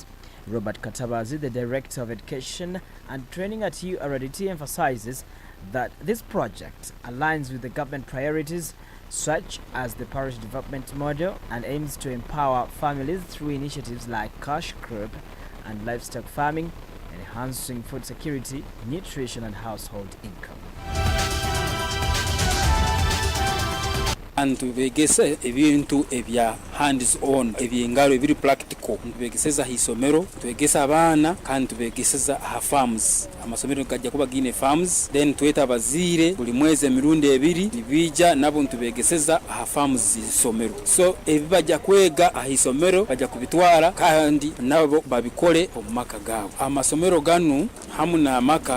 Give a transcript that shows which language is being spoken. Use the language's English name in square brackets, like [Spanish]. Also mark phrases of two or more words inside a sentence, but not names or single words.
[English] Robert Katabazi, the Director of Education and Training at URDT, emphasizes that this project aligns with the government priorities such as the parish development model and aims to empower families through initiatives like cash crop and livestock farming, enhancing food security, nutrition and household income. [Nyankole] and tubegese ebintu ebya [English] hands on [Nyankole] ebyengalo ebiri practical tubegeseza hisomero tubegesa abana kandi tubegeseza aha farms amasomero gajja kuba gine farms then tweta abazire buli mwezi emirundi ebiri nibija nabo tubegeseza aha farms somero so ebibajja kwega aha hisomero bajja kubitwara kandi nabo babikole omumaka gabo amasomero ganu hamuna amaka